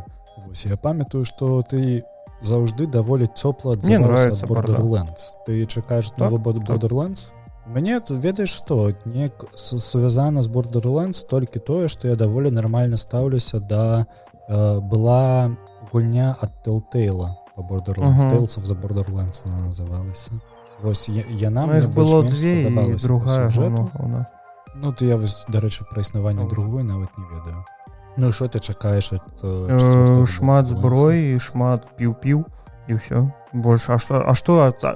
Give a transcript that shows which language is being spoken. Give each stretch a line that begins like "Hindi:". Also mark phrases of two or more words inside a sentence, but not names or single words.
Belarusian: Вось, я памятаю, што ты заўжды даволі цёпла адзываўся ад Borderlands. Ты чакаеш новы Borderlands? Мне, ведаеш што, неяк связана з Borderlands толькі тое, што я даволі нармальна стаўлюся да... была гульня ад Telltale по Borderlands. Tales of the Borderlands она называлася. Вось, яна мне больш-менш спадабалася. Другая гуна. Ну, то я, вось, дарэчы, пра існаванне другой нават не ведаю. Ну, што ты чакаеш ад 4-го? Шмат зброі, шмат піў-піў, і ўсё. Больш, а што...